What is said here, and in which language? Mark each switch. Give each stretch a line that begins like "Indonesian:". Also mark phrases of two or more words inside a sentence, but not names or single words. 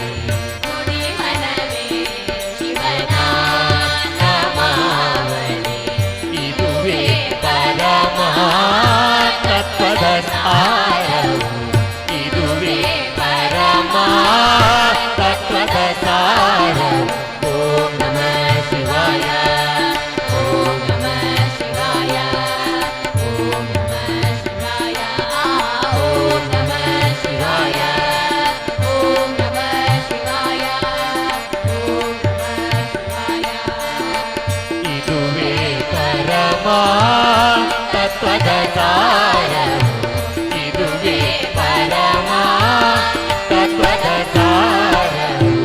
Kannada: ಇದುವೇ ಪರಮಾತ್ಮದ ಸಾರವು. ಇದುವೇ ಪರಮಾತ್ಮದ ಸಾರವು.
Sanskrit: ಓಂ ನಮಃ ಶಿವಾಯ. ಓಂ ನಮಃ ಶಿವಾಯ. ಓಂ ನಮಃ ಶಿವಾಯ. ಓಂ ನಮಃ ಶಿವಾಯ. ಓಂ ನಮಃ ಶಿವಾಯ. ಓಂ ನಮಃ ಶಿವಾಯ.
Kannada: ಇದುವೇ ಪರಮಾತ್ಮದ ಸಾರವು. ಇದುವೇ ಪರಮಾತ್ಮದ ಸಾರವು.